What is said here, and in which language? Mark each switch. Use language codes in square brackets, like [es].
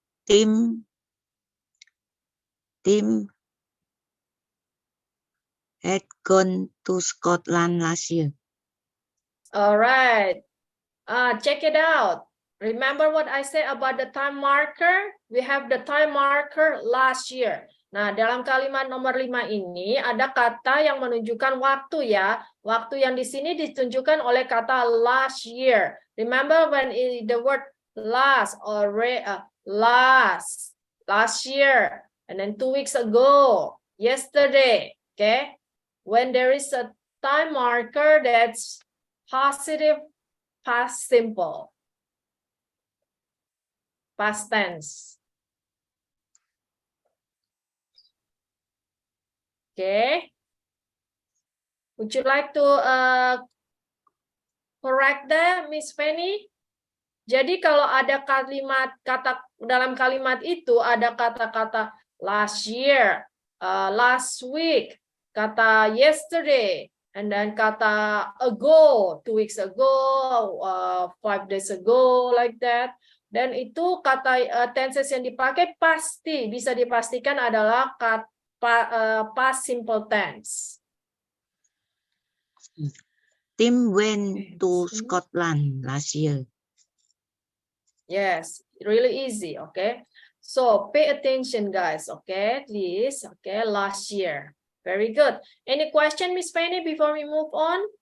[en] Tim had gone to Scotland last year. All right. Check it out. Remember what I said about the time marker? We have the time marker last year. [id] Nah, dalam kalimat nomor 5 ini ada kata yang menunjukkan waktu ya. Waktu yang di sini ditunjukkan oleh kata last year. [en] Remember when the word last or last year, and then 2 weeks ago, yesterday, okay? When there is a time marker that's positive, past simple, past tense. Okay. Would you like to correct that, Miss Fanny? [id] Jadi kalau ada kata dalam kalimat itu ada kata-kata last year, last week, kata yesterday, and then kata ago, 2 weeks ago, 5 days ago, [en] like that. [id] Dan itu kata tenses yang dipakai pasti bisa dipastikan adalah past simple tense. [en] Tim went to Scotland last year. Yes, really easy, okay? So pay attention, guys, okay? Please, okay, last year. Very good. Any question, Miss Penny, before we move on?